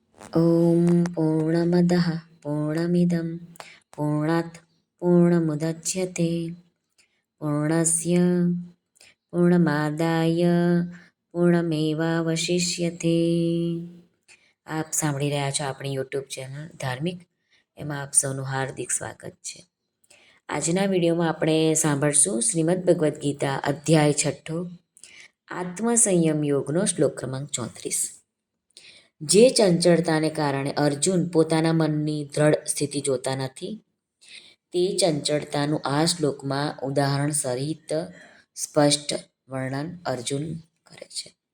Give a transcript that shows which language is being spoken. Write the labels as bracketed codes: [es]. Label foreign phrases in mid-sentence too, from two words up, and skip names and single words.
[sa] ॐ पूर्णमदः पूर्णमिदं पूर्णात् पूर्णमुदच्यते पूर्णस्य પૂર્ણમાદાય પૂર્ણમેવાવશિષ્યતે. [gu] આપ સાંભળી રહ્યા છો આપણી [en] YouTube channel [gu] ધાર્મિક, એમાં આપ સૌનું હાર્દિક સ્વાગત છે. આજના વિડીયોમાં આપણે સાંભળશું શ્રીમદ્ ભગવદ્ ગીતા અધ્યાય 6 આત્મસંયમ યોગનો શ્લોક ક્રમાંક 34. જે ચંચળતાને કારણે અર્જુન પોતાના મનની દ્રઢ સ્થિતિ જોતા નથી, તે ચંચળતાનું આ શ્લોકમાં ઉદાહરણ સહિત સ્પષ્ટ વર્ણન અર્જુન કરે છે.